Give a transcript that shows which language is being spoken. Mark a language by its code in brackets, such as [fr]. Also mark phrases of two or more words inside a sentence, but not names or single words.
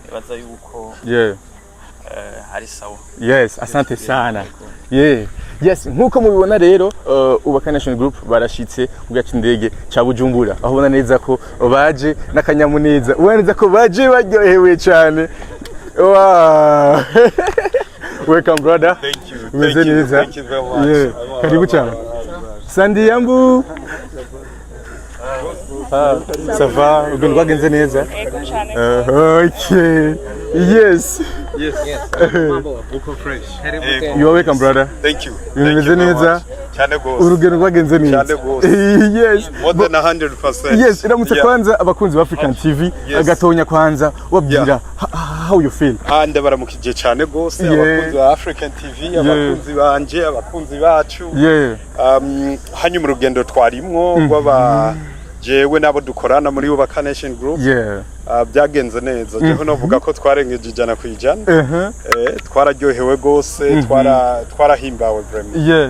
[rn] Baza yuko hari sawa. [sw] Yes, asante sana. [rn] Yes, nkuko mubibona rero ubaka Nation Group barashitse ku gace indege ca Bujumbura aho ubona neza ko baje n'akanyamuneza ubona neza ko baje baryohewe cyane. [en] Wow. Welcome brother. Thank you. Thank you very much. [rn] Karibu cyane. Sandi Yambu. [fr] Ça va? [rn] Urugendo rwagenze neza? [en] Okay. Yes. [rn] Uko fresh. [en] You are welcome brother. Thank you. [rn] Bimeze neza. Cyane gose. Urugendo rwagenze neza. Cyane gose. [en] Yes. More than 100%. Yes, [rn] iramutse kwanza abakunzi ba African TV agatonya kwanza wabwira [en] how you feel? [rn] Ndabaramukije cyane gose abakunzi ba African TV, abakunzi banje, abakunzi bacu. Hanyuma urugendo twarimwo rw'aba jewe nabo dukorana muri Ubaka Nation Group. Byagenze neza. Jeho novuga ko twarengeje ijana ku ijana. Twararyohewe gose, twarahimbawe vraiment.